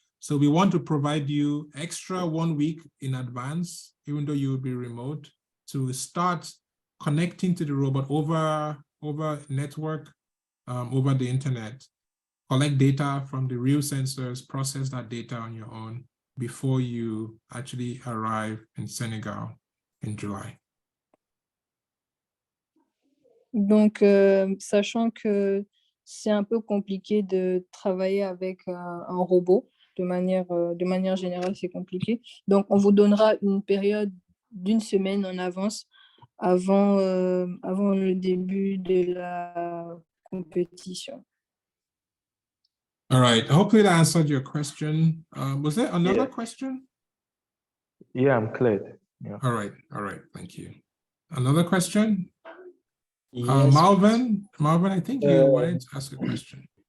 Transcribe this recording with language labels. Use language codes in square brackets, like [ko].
[en] So we want to provide you extra 1 week in advance, even though you will be remote, to start connecting to the robot over network, over the internet, collect data from the real sensors, process that data on your own before you actually arrive in Senegal in July. [fr] Donc, sachant que c'est un peu compliqué de travailler avec un robot, de manière générale, c'est compliqué. Donc, on vous donnera une période d'1 semaine en avance avant le début de la compétition. [en] All right. Hopefully that answered your question. Was there another question? Yeah, I'm cleared. Yeah. All right. Thank you. Another question? Yes. Marvin, I think you wanted to ask a question.